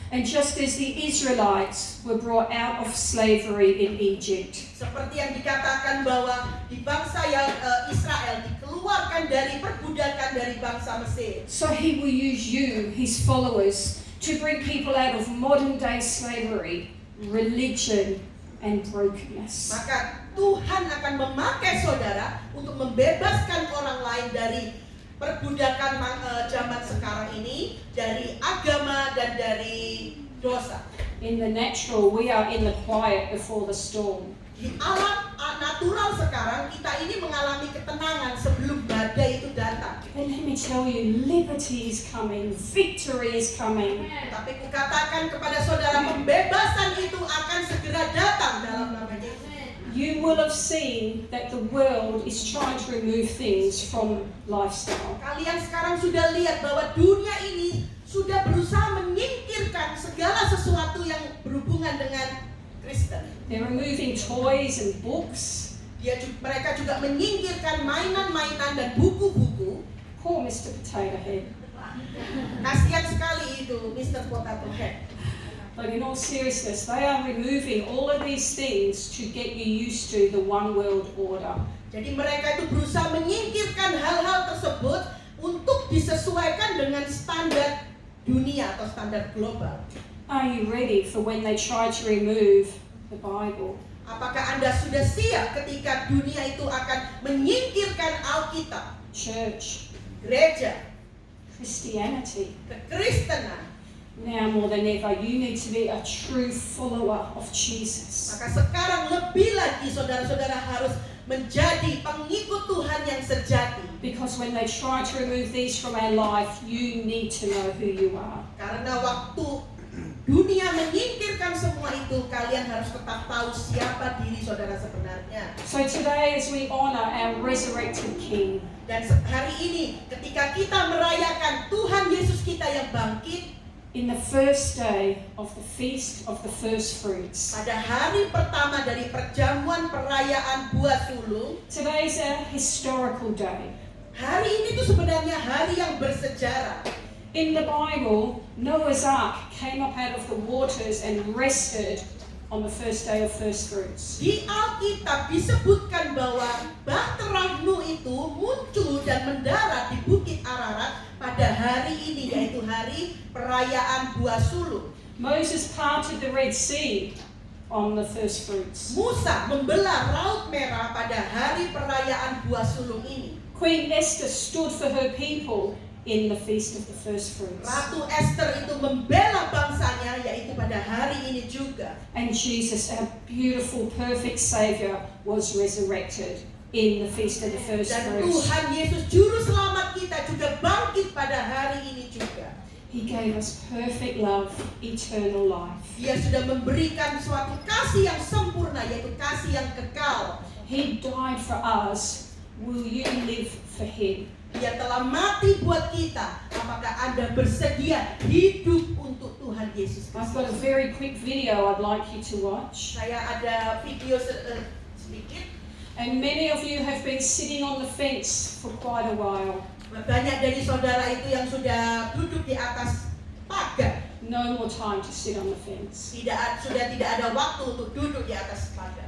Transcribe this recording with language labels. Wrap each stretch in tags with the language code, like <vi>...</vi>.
<en>And just as the Israelites were brought out of slavery in Egypt,</en> <id>seperti yang dikatakan bahwa di bangsa Israel dikeluarkan dari perbudakan dari bangsa Mesir.</id> <en>So He will use you, His followers, to bring people out of modern day slavery, religion, and brokenness.</en> <id>Maka Tuhan akan memakai saudara untuk membebaskan orang lain dari perbudakan zaman sekarang ini, dari agama dan dari dosa.</id> <en>In the natural, we are in the quiet before the storm.</en> <id>Di alam natural sekarang kita ini mengalami ketenangan sebelum badai itu datang.</id> <en>And let me tell you, liberty is coming, victory is coming.</en> <id>Tapi kukatakan kepada saudara, pembebasan itu akan segera datang dalam nama Yesus.</id> <en>You will have seen that the world is trying to remove things from lifestyle.</en> <id>Kalian sekarang sudah lihat bahwa dunia ini sudah berusaha menyingkirkan segala sesuatu yang berhubungan dengan Kristen.</id> <en>They're removing toys and books.</en> <id>Mereka juga menyingkirkan mainan-mainan dan buku-buku.</id> <en>Poor Mr. Potato Head.</en> <id>Kasihan sekali itu Mr. Potato Head.</id> <en>But in all seriousness, they are removing all of these things to get you used to the one world order.</en> <id>Jadi mereka itu berusaha menyingkirkan hal-hal tersebut untuk disesuaikan dengan standar dunia atau standar global.</id> <en>Are you ready for when they try to remove the Bible?</en> <id>Apakah Anda sudah siap ketika dunia itu akan menyingkirkan Alkitab,</id> <en>Church,</en> <id>gereja,</id> <en>Christianity.</en> <id>kekristenan?</id> <en>Now more than ever, you need to be a true follower of Jesus.</en> <id>Maka sekarang lebih lagi saudara-saudara harus menjadi pengikut Tuhan yang sejati.</id> <en>Because when they try to remove these from our life, you need to know who you are.</en> <id>Karena waktu dunia menyingkirkan semua itu, kalian harus tetap tahu siapa diri saudara sebenarnya.</id> <en>So today, as we honor our resurrected King,</en> <id>Dan hari ini ketika kita merayakan Tuhan Yesus kita yang bangkit,</id> <en>in the first day of the feast of the first fruits,</en> <id>pada hari pertama dari perjamuan perayaan buah sulung,</id> <en>today is a historical day.</en> <id>hari ini tuh sebenarnya hari yang bersejarah.</id> <en>In the Bible, Noah's Ark came up out of the waters and rested on the first day of first fruits.</en> <id>Di Alkitab disebutkan bahwa bahtera Nuh itu muncul dan mendarat di Bukit Ararat pada hari ini, yaitu hari perayaan buah sulung.</id> <en>Moses parted the Red Sea on the first fruits.</en> <id>Musa membelah Laut Merah pada hari perayaan buah sulung ini.</id> <en>Queen Esther stood for her people in the feast of the first fruits.</en> <id>Ratu Esther itu membela bangsanya, yaitu pada hari ini juga.</id> <en>And Jesus, our beautiful, perfect Savior, was resurrected in the feast of the first</en> <id>Dan</id> <en>fruits.</en> <id>Tuhan Yesus Juru Selamat kita juga bangkit pada hari ini juga.</id> <en>He gave us perfect love, eternal life.</en> <id>Dia sudah memberikan suatu kasih yang sempurna, yaitu kasih yang kekal.</id> <en>He died for us. Will you live for Him?</en> <id>Dia telah mati buat kita. Apakah Anda bersedia hidup untuk Tuhan Yesus</id> <en>I've</en> <id>Kristus?</id> <en>got a very quick video I'd like you to watch.</en> <id>Saya ada video sedikit.</id> <en>And many of you have been sitting on the fence for quite a while.</en> <id>Banyak dari saudara itu yang sudah duduk di atas pagar.</id> <en>No more time to sit on the fence.</en> <id>Sudah tidak ada waktu untuk duduk di atas pagar.</id>